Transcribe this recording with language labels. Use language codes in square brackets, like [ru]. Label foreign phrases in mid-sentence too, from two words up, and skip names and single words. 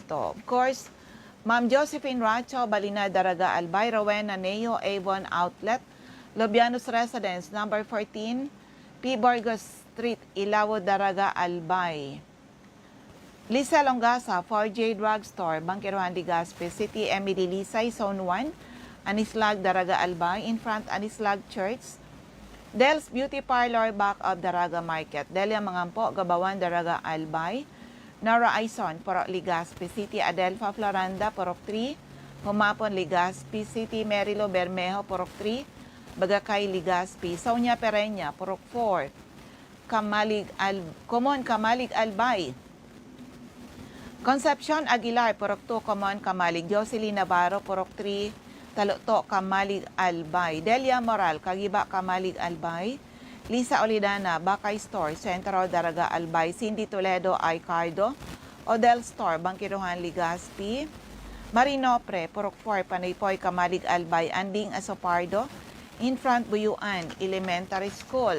[en] Of course, Ma'am Josephine Racho, Balina Daraga Albay, Rowena Neo, Avon Outlet, Lobianos Residence, number 14, P. Burgos Street, Ilawo Daraga Albay. Lisa Longasa, 4J Drugstore, Bangkiruan, Legazpi City, Emily Lisay, Zone 1, Anislag, Daraga Albay, in front Anislag Church, Del's Beauty Parlor, back of Daraga Market, Delia Mangampo, Gabawan, Daraga Albay, Nora Aison, Purok Legazpi City, Adelfa Floranda, Purok 3, Humapon, Legazpi City, Merilo Bermejo, Purok 3, Bagakay, Legazpi, Sonia Pereña, Purok 4, Kamalig Albay, Concepcion Aguilar, Purok 2, Common Kamalig, Jocelyn Navarro, Purok 3, Taluto, Kamalig Albay, Delia Moral, Kagiba, Kamalig Albay, Lisa Olidana, Bakay Store, Centro Daraga Albay, Cindy Toledo, Icardo, Odell Store, Bangkiruhan, Legazpi, Marinopre, Purok 4, Panaypoy, Kamalig Albay, Anding Asopardo, in front Buyuan Elementary School.